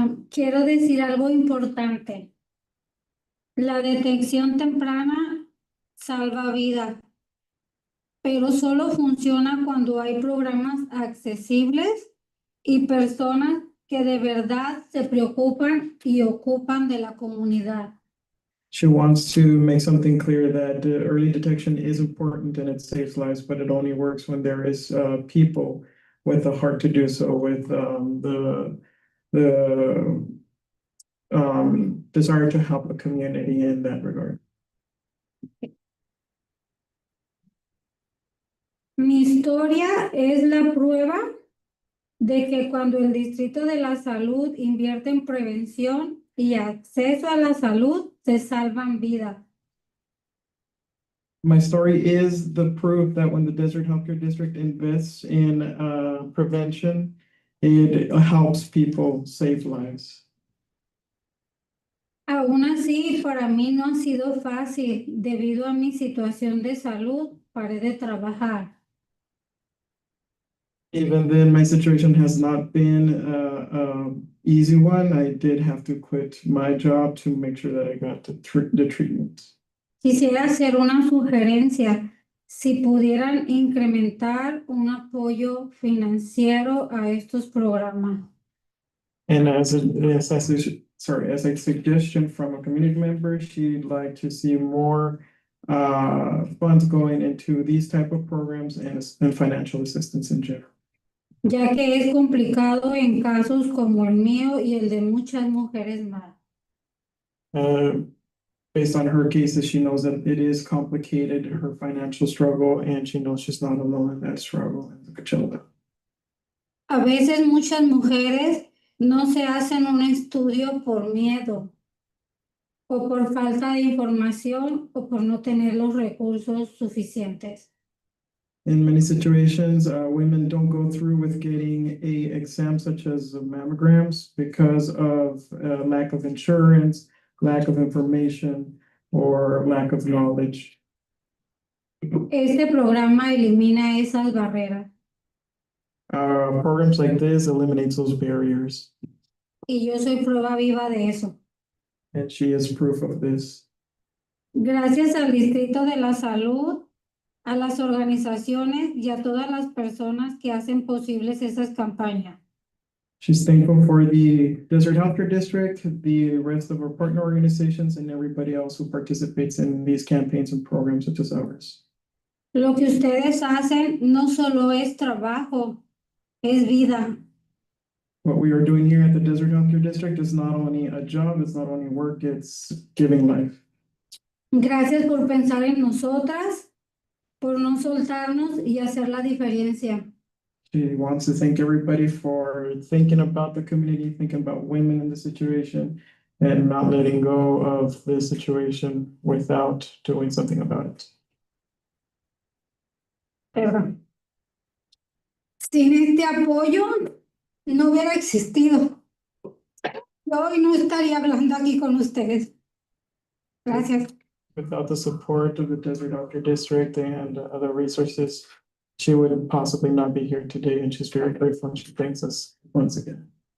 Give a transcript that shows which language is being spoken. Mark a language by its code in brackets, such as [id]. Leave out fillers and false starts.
[es] Quiero decir algo importante. La detección temprana salva vidas, pero solo funciona cuando hay programas accesibles y personas que de verdad se preocupan y ocupan de la comunidad. [en] She wants to make something clear that early detection is important and it saves lives, but it only works when there is people with the heart to do so, with the desire to help the community in that regard. [es] Mi historia es la prueba de que cuando el Distrito de la Salud invierte en prevención y acceso a la salud, se salvan vidas. [en] My story is the proof that when the Desert Healthcare District invests in prevention, it helps people save lives. [es] Aún así, para mí no ha sido fácil debido a mi situación de salud, paré de trabajar. [en] Even then, my situation has not been a easy one. I did have to quit my job to make sure that I got the treatment. [es] Quisiera hacer una sugerencia. Si pudieran incrementar un apoyo financiero a estos programas. [en] And as a suggestion from a community member, she'd like to see more funds going into these type of programs and financial assistance in general. [es] Ya que es complicado en casos como el mío y el de muchas mujeres más. [en] Based on her cases, she knows that it is complicated, her financial struggle, and she knows she's not alone in that struggle in Coachella. [es] A veces muchas mujeres no se hacen un estudio por miedo o por falta de información o por no tener los recursos suficientes. [en] In many situations, women don't go through with getting a exam such as mammograms because of lack of insurance, lack of information, or lack of knowledge. [es] Este programa elimina esas barreras [en] Programs like this eliminates those barriers, [es] y yo soy prueba viva de eso. [en] and she is proof of this. [es] Gracias al Distrito de la Salud, a las organizaciones y a todas las personas que hacen posibles esas campañas. [en] She's thankful for the Desert Healthcare District, the rest of our partner organizations, and everybody else who participates in these campaigns and programs such as ours. [es] Lo que ustedes hacen no solo es trabajo, es vida. [en] What we are doing here at the Desert Healthcare District is not only a job, it's not only work, it's giving life. [es] Gracias por pensar en nosotras, por no soltarnos y hacer la diferencia. [en] She wants to thank everybody for thinking about the community, thinking about women in the situation, and not letting go of the situation without doing something about it. [es] Perdón. Sin este apoyo no hubiera existido. Yo hoy no estaría hablando aquí con ustedes. Gracias. [en] Without the support of the Desert Healthcare District and other resources, she would possibly not be here today, and she's very grateful and she thanks us once again.